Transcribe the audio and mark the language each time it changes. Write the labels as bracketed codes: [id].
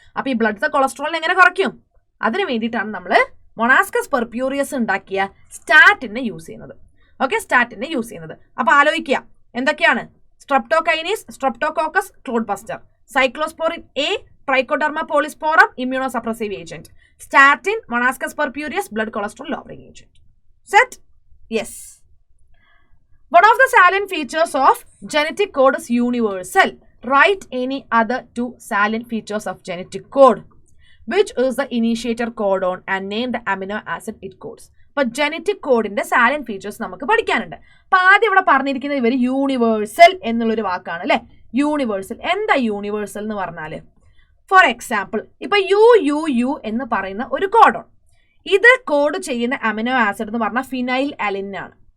[ml] അപ്പൊ ഈ ബ്ലഡിലെ കൊളസ്ട്രോളിനെ എങ്ങനെ കുറയ്ക്കും? അതിന് വേണ്ടിയിട്ടാണ് നമ്മൾ മൊണാസ്കസ് പെർപ്യൂരിയസ് ഉണ്ടാക്കിയ സ്റ്റാറ്റിനെ യൂസ് ചെയ്യുന്നത്. ഓക്കെ, സ്റ്റാറ്റിനെ യൂസ് ചെയ്യുന്നത്. അപ്പൊ ആലോചിക്കുക എന്തൊക്കെയാണ്? സ്ട്രെപ്റ്റോകൈനീസ്, streptococcus, Claude buster, cyclosporin A, trichoderma പോളിസ്പോറം, immuno suppressive agent, statin, മൊണാസ്കസ് പെർപ്യൂരിയസ്, blood cholesterol lowering agent. Set? Yes. [en] One of the salient features of genetic code is universal. Write any other two salient features of genetic code. Which is the initiator codon and name the amino acid it codes. [ml] അപ്പൊ genetic കോഡിന്റെ സാലന്റ് features നമുക്ക് പഠിക്കാനുണ്ട്. അപ്പൊ ആദ്യം ഇവിടെ പറഞ്ഞിരിക്കുന്നത് ഇവര് universal എന്നുള്ളൊരു വാക്കാണ് അല്ലെ. യൂണിവേഴ്സൽ എന്താ യൂണിവേഴ്സൽ എന്ന് പറഞ്ഞാല്? ഫോർ എക്സാമ്പിൾ, ഇപ്പൊ യു എന്ന് പറയുന്ന ഒരു കോഡോൺ, ഇത് കോഡ് ചെയ്യുന്ന അമിനോ ആസിഡ് എന്ന് പറഞ്ഞാൽ ഫിനൈൽ അലിനാണ്.